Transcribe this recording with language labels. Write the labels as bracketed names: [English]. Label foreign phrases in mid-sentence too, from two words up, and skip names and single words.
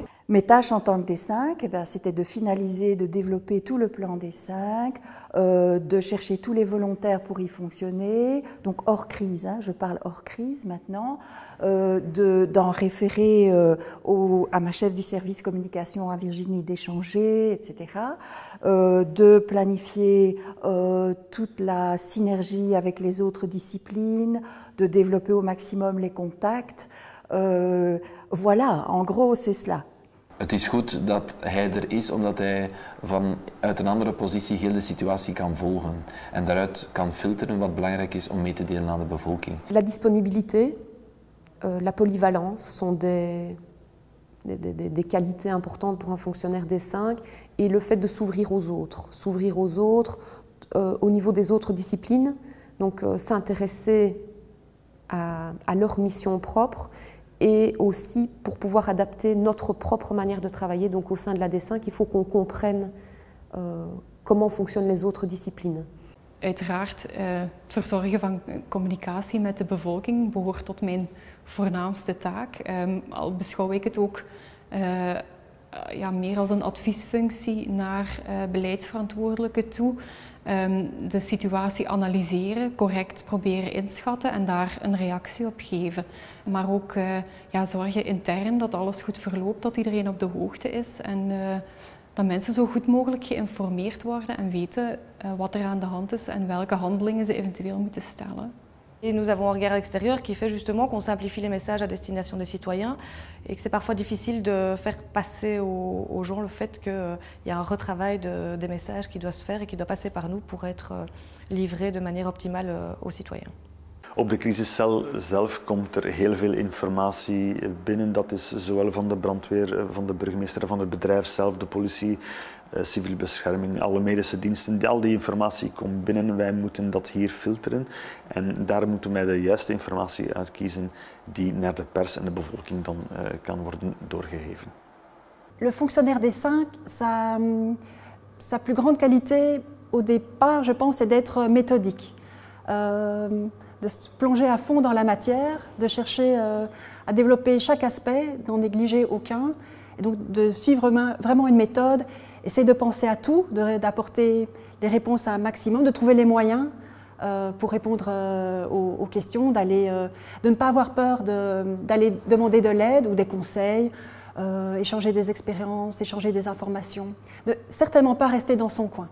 [French] Mes tâches en tant que D5, c'était de finaliser, de développer tout le plan D5, de chercher tous les volontaires pour y fonctionner, donc hors crise, je parle hors crise maintenant, d'en référer à ma chef du service communication à Virginie d'échanger, etc., de planifier toute la synergie avec les autres disciplines, de développer au maximum les contacts. Voilà, en gros, c'est cela. [Dutch] Het is goed dat hij er is, omdat hij vanuit een andere positie heel de situatie kan volgen en daaruit kan filteren wat belangrijk is om mee te delen aan de bevolking. [French] La disponibilité, la polyvalence sont des qualités importantes pour un fonctionnaire D5 et le fait de s'ouvrir aux autres au niveau des autres disciplines, donc s'intéresser à leur mission propre et aussi pour pouvoir adapter notre propre manière de travailler. Donc au sein de la D5, il faut qu'on comprenne comment fonctionnent les autres disciplines. [Dutch] Uiteraard, het verzorgen van communicatie met de bevolking behoort tot mijn voornaamste taak. Al beschouw ik het ook meer als een adviesfunctie naar beleidsverantwoordelijken toe. De situatie analyseren, correct proberen inschatten en daar een reactie op geven. Maar ook zorgen intern dat alles goed verloopt, dat iedereen op de hoogte is en dat mensen zo goed mogelijk geïnformeerd worden en weten wat er aan de hand is en welke handelingen ze eventueel moeten stellen. [French] Et nous avons un regard extérieur qui fait justement qu'on simplifie les messages à destination des citoyens et que c'est parfois difficile de faire passer aux gens le fait qu'il y a un retravail des messages qui doit se faire et qui doit passer par nous pour être livré de manière optimale aux citoyens. [Dutch] Op de crisiscel zelf komt er heel veel informatie binnen. Dat is zowel van de brandweer, van de burgemeester, van het bedrijf zelf, de politie, civiele bescherming, alle medische diensten. Al die informatie komt binnen. Wij moeten dat hier filteren en daar moeten wij de juiste informatie uitkiezen die naar de pers en de bevolking dan kan worden doorgegeven. [French] Le fonctionnaire des 5, sa plus grande qualité au départ, je pense, c'est d'être méthodique. De se plonger à fond dans la matière, de chercher à développer chaque aspect, d'en négliger aucun, et donc de suivre vraiment une méthode, essayer de penser à tout, d'apporter les réponses à un maximum, de trouver les moyens pour répondre aux questions, de ne pas avoir peur d'aller demander de l'aide ou des conseils, échanger des expériences, échanger des informations, de certainement pas rester dans son coin.